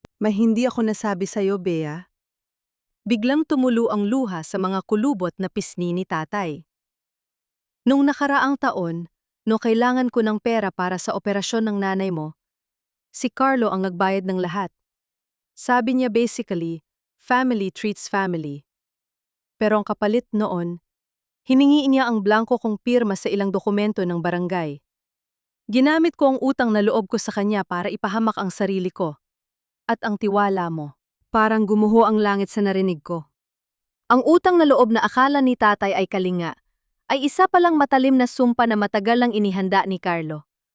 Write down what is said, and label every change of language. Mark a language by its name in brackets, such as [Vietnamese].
[Filipino] Hindi ako nasabi sa'yo, Bea." Biglang tumulo ang luha sa mga kulubot na pisngi ni tatay. "Nung nakaraang taon, no kailangan ko ng pera para sa operasyon ng nanay mo, si Carlo ang nagbayad ng lahat. Sabi niya [English] basically, family treats family. [Filipino] Pero ang kapalit noon, hiningi niya ang blanko kong pirma sa ilang dokumento ng barangay. Ginamit ko ang utang na loob ko sa kanya para ipahamak ang sarili ko. At ang tiwala mo, parang gumuho ang langit sa narinig ko. Ang utang na loob na akala ni tatay ay kalinga, ay isa palang matalim na sumpa na matagal lang inihanda ni Carlo.